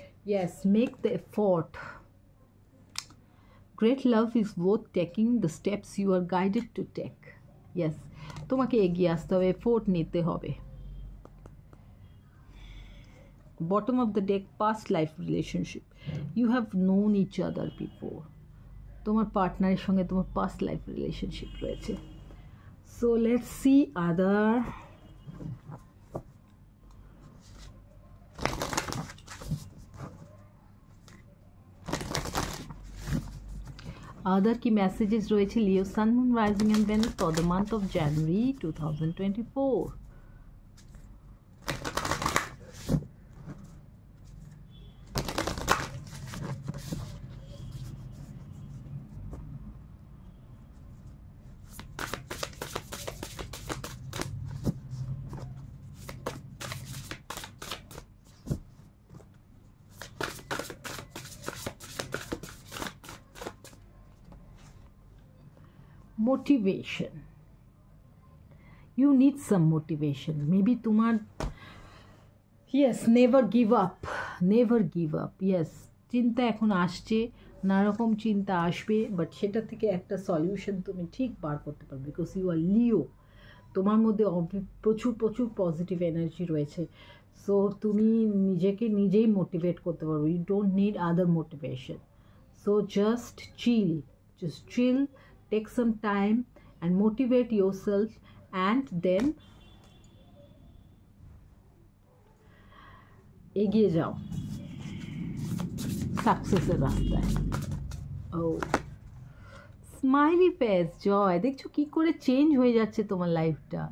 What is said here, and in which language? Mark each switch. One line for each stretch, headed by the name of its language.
English: Yes, make the effort. Great love is worth taking the steps you are guided to take. Yes,
Bangla: তোমাকে এগিয়ে আসতে হবে, effort নিতে হবে।
English: Bottom of the deck, past life relationship. You have known each other before.
Bangla: তোমার পার্টনারের সঙ্গে তোমার
English: past life relationship
Bangla: রয়েছে.
English: So let's see other. Other key messages রয়েছে Leo Sun, Moon, Rising and Venus for the month of January 2024. Motivation. You need some motivation. Maybe তোমার yes, never give up. Never give up.
Bangla: Yes, চিন্তা এখন আসছে, নানারকম চিন্তা আসবে, but সেটা থেকে একটা সলিউশন তুমি ঠিক বার করতে পারবে,
English: Because you are Leo.
Bangla: তোমার মধ্যে প্রচুর প্রচুর পজিটিভ এনার্জি রয়েছে। সো তুমি নিজেকে নিজেই মোটিভেট করতে পারবে।
English: You don't need other motivation. So just chill, take some time and motivate yourself, and then
Bangla: এগিয়ে যাও সাকসেসের রাস্তায়। ও স্মাইলি ফেস, জয়, দেখছো কি করে চেঞ্জ হয়ে যাচ্ছে তোমার লাইফটা।